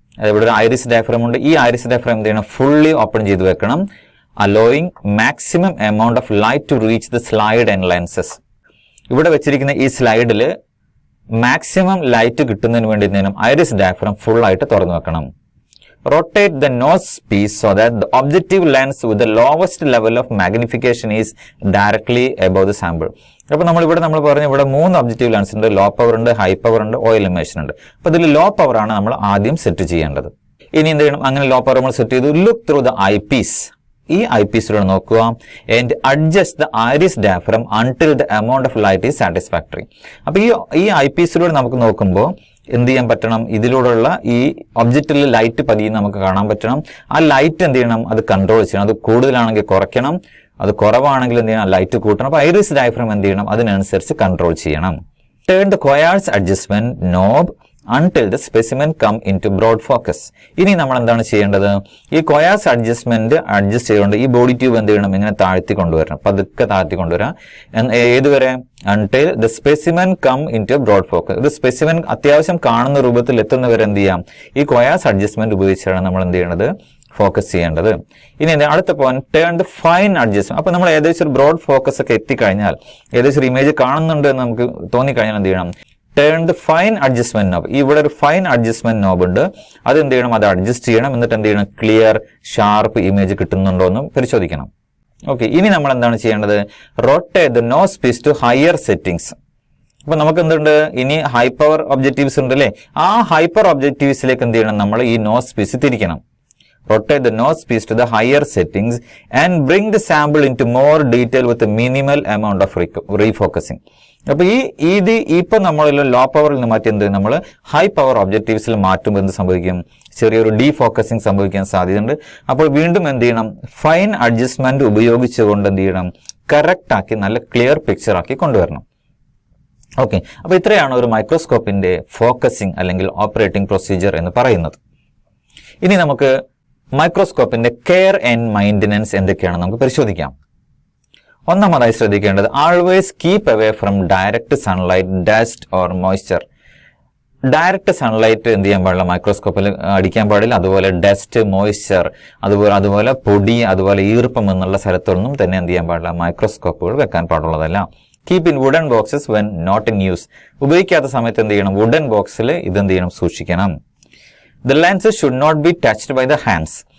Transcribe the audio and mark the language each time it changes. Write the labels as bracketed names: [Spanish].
[Malayalam] ഇവിടെ ഒരു iris diaphragm ഉണ്ട്. ഈ ഐറിസ് ഡയഫ്രം എന്ത് ചെയ്യണം ഫുള്ളി ഓപ്പൺ ചെയ്ത് വെക്കണം. [English] Allowing maximum amount of light to reach the slide and lenses. [Malayalam] ഇവിടെ വെച്ചിരിക്കുന്ന ഈ സ്ലൈഡിൽ മാക്സിമം ലൈറ്റ് കിട്ടുന്നതിന് വേണ്ടി ഐറിസ് ഡയഫ്രം ഫുൾ ആയിട്ട് തുറന്നു വെക്കണം. [English] Rotate the nose piece so that the objective lens with the lowest level of magnification is directly above the sample. [Malayalam] അപ്പോൾ നമ്മൾ പറഞ്ഞു ഇവിടെ 3 ഒബ്ജക്റ്റീവ് ലെൻസ് ഉണ്ട്. ലോ പവർ ഉണ്ട്, ഹൈ പവർ ഉണ്ട്, ഓയിൽ ഇമേഷൻ ഉണ്ട്. അപ്പോൾ ഇതിൽ ലോ പവർ ആണ് നമ്മൾ ആദ്യം സെറ്റ് ചെയ്യേണ്ടത്. ഇനി എന്ത് ചെയ്യണം? അങ്ങനെ ലോ പവർ നമ്മൾ സെറ്റ് ചെയ്തു. [English] Look through the eyepiece. [Malayalam] ഈ ഐ പീസിലൂടെ നോക്കുക. [English] And adjust the iris diaphragm until the amount of light is satisfactory. [Malayalam] അപ്പോൾ ഈ ഐ പീസിലൂടെ നമുക്ക് നോക്കുമ്പോൾ എന്ത് ചെയ്യാൻ പറ്റണം? ഇതിലൂടെയുള്ള ഈ ഒബ്ജക്റ്റിൽ ലൈറ്റ് പതിയെ നമുക്ക് കാണാൻ പറ്റണം. ആ ലൈറ്റ് എന്ത് ചെയ്യണം? അത് കൺട്രോൾ ചെയ്യണം. അത് കൂടുതലാണെങ്കിൽ കുറയ്ക്കണം, അത് കുറവാണെങ്കിൽ എന്ത് ചെയ്യണം? ലൈറ്റ് കൂട്ടണം. അപ്പോൾ ഐറിസ് ഡയഫ്രം എന്ത് ചെയ്യണം? അതിനനുസരിച്ച് കൺട്രോൾ ചെയ്യണം. [English] Turn the coarse adjustment knob until the specimen come into broad focus. [Malayalam] ഇനി നമ്മൾ എന്താണ് ചെയ്യേണ്ടത്? ഈ കൊയാസ് അഡ്ജസ്റ്റ്മെന്റ് അഡ്ജസ്റ്റ് ചെയ്തുകൊണ്ട് ഈ ബോഡി ട്യൂബ് എന്ത് ചെയ്യണം? ഇങ്ങനെ താഴ്ത്തി കൊണ്ടുവരണം, പതുക്കെ താഴ്ത്തി കൊണ്ടുവരാം. ഏതുവരെ? [English] until the specimen come into broad focus. [Malayalam] ഒരു സ്പെസിമെൻ അത്യാവശ്യം കാണുന്ന രൂപത്തിൽ എത്തുന്നവരെ എന്ത് ചെയ്യാം? ഈ കൊയാസ് അഡ്ജസ്റ്റ്മെന്റ് ഉപയോഗിച്ചാണ് നമ്മൾ എന്ത് ചെയ്യേണ്ടത്? ഫോക്കസ് ചെയ്യേണ്ടത്. ഇനി അടുത്ത point [English] Turn the fine adjustment. [Malayalam] അപ്പൊ നമ്മൾ ഏകദേശം ഒരു ബ്രോഡ് ഫോക്കസ് ഒക്കെ എത്തിക്കഴിഞ്ഞാൽ, ഏകദേശം ഒരു ഇമേജ് കാണുന്നുണ്ട് എന്ന് നമുക്ക് തോന്നിക്കഴിഞ്ഞാൽ എന്ത് ചെയ്യണം? [English] Turn the fine adjustment knob. [Malayalam] ഇവിടെ ഒരു ഫൈൻ അഡ്ജസ്റ്റ്മെന്റ് നോബ് ഉണ്ട്. അത് എന്ത് ചെയ്യണം? അത് അഡ്ജസ്റ്റ് ചെയ്യണം. എന്നിട്ട് എന്ത് ചെയ്യണം? ക്ലിയർ ഷാർപ്പ് ഇമേജ് കിട്ടുന്നുണ്ടോ എന്ന് പരിശോധിക്കണം. ഓക്കെ. ഇനി നമ്മൾ എന്താണ് ചെയ്യേണ്ടത്? [English] Rotate the nosepiece to higher settings. [Malayalam] അപ്പൊ നമുക്ക് എന്തുണ്ട്? ഇനി ഹൈ പവർ ഒബ്ജക്റ്റീവ്സ് ഉണ്ട് അല്ലേ? ആ ഹൈപ്പർ ഒബ്ജക്റ്റീവ്സിലേക്ക് എന്ത് ചെയ്യണം? നമ്മൾ ഈ nose piece തിരിക്കണം. [English] Rotate the nose piece to the higher settings and bring the sample into more detail with a minimal amount of refocusing. [Malayalam] അപ്പൊ ഇപ്പൊ നമ്മൾ ലോ പവറിൽ നിന്ന് മാറ്റി എന്ത് നമ്മൾ ഹൈ പവർ ഒബ്ജക്റ്റീവ്സിൽ മാറ്റുമ്പോൾ എന്ത് സംഭവിക്കും? ചെറിയൊരു ഡീഫോക്കസിങ് സംഭവിക്കാൻ സാധ്യതയുണ്ട്. അപ്പോൾ വീണ്ടും എന്ത് ചെയ്യണം? ഫൈൻ അഡ്ജസ്റ്റ്മെന്റ് ഉപയോഗിച്ചുകൊണ്ട് എന്ത് ചെയ്യണം? കറക്റ്റ് ആക്കി നല്ല ക്ലിയർ പിക്ചർ ആക്കി കൊണ്ടുവരണം. ഓക്കെ. അപ്പൊ ഇത്രയാണ് ഒരു മൈക്രോസ്കോപ്പിന്റെ ഫോക്കസിംഗ് അല്ലെങ്കിൽ ഓപ്പറേറ്റിംഗ് പ്രൊസീജിയർ എന്ന് പറയുന്നത്. ഇനി നമുക്ക് മൈക്രോസ്കോപ്പിന്റെ കെയർ ആൻഡ് മെയിൻ്റനൻസ് എന്തൊക്കെയാണെന്ന് നമുക്ക് പരിശോധിക്കാം. ഒന്നാമതായി ശ്രദ്ധിക്കേണ്ടത് [English] Always keep away from direct sunlight, dust or moisture. [Malayalam] Direct sunlight എന്ത് ചെയ്യാൻ പാടില്ല? മൈക്രോസ്കോപ്പിൽ അടിക്കാൻ പാടില്ല. അതുപോലെ ഡസ്റ്റ്, മോയ്സ്ചർ, അതുപോലെ പൊടി, അതുപോലെ ഈർപ്പം എന്നുള്ള സ്ഥലത്തൊന്നും തന്നെ എന്ത് ചെയ്യാൻ പാടില്ല? മൈക്രോസ്കോപ്പുകൾ വെക്കാൻ പാടുള്ളതല്ല. [English] Keep in wooden boxes when not in use. [Malayalam] ഉപയോഗിക്കാത്ത സമയത്ത് എന്ത് ചെയ്യണം? വുഡൻ ബോക്സിൽ ഇതെന്ത് ചെയ്യണം? സൂക്ഷിക്കണം. [English] The lenses should not be touched by the hands.